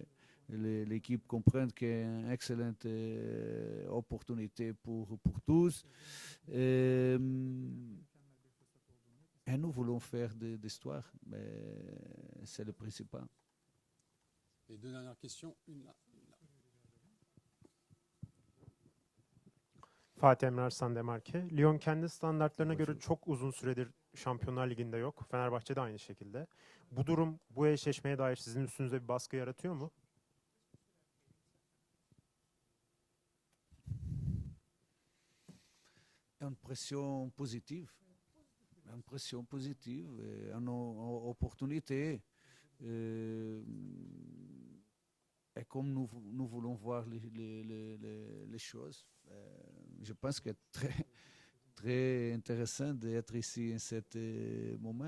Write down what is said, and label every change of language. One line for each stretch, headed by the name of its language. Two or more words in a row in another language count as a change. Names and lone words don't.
French: L'équipe comprend qu'il y a une excellente opportunité pour tous. Et nous voulons faire de l'histoire, mais c'est le principal. Les deux dernières questions, une là. Fatih Emre Arslan Demarke.
Turkish: Lyon kendi standartlarına göre çok uzun süredir Şampiyonlar Ligi'nde yok. Fenerbahçe de aynı şekilde. Bu durum bu eşleşmeye dair sizin üstünüze bir baskı yaratıyor mu?
French: Une pression positive. Une pression positive, une opportunité. Et comme nous voulons voir les choses, je pense que c'est très, très intéressant d'être ici en ce moment.